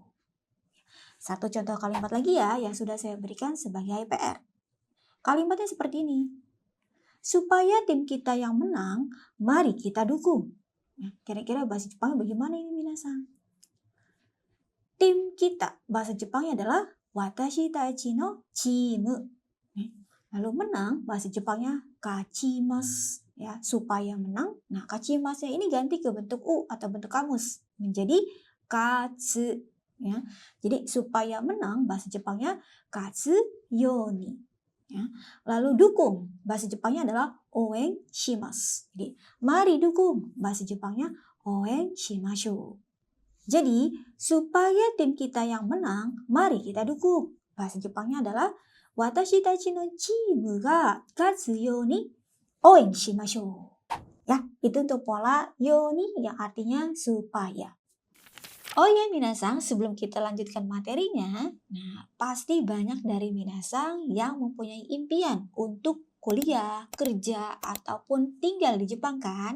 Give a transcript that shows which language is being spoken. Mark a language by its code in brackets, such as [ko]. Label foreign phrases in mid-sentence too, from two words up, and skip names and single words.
[id] Satu contoh kalimat lagi ya yang sudah saya berikan sebagai PR. Kalimatnya seperti ini. Supaya tim kita yang menang, mari kita dukung. Nah, kira-kira bahasa Jepangnya bagaimana ini minasan? Tim kita, bahasa Jepangnya adalah [ja] 私たちのチーム. [id] Lalu menang, bahasa Jepangnya kachimasu. Ya, supaya menang. Nah, kachimasu ini ganti ke bentuk u atau bentuk kamus menjadi katsu. Ya. Jadi supaya menang, bahasa Jepangnya [ja] 勝つように. [id] Ya. Lalu dukung, bahasa Jepangnya adalah [ja] 応援します. [id] Jadi mari dukung, bahasa Jepangnya [ja] 応援しましょう. [id] Jadi supaya tim kita yang menang, mari kita dukung. Bahasa Jepangnya adalah [ja] 私たちのチームが勝つように応援しましょう. [id] Ya, itu untuk pola yoni yang artinya supaya. Oh ya minasang, sebelum kita lanjutkan materinya, nah pasti banyak dari minasang yang mempunyai impian untuk kuliah, kerja, ataupun tinggal di Jepang kan?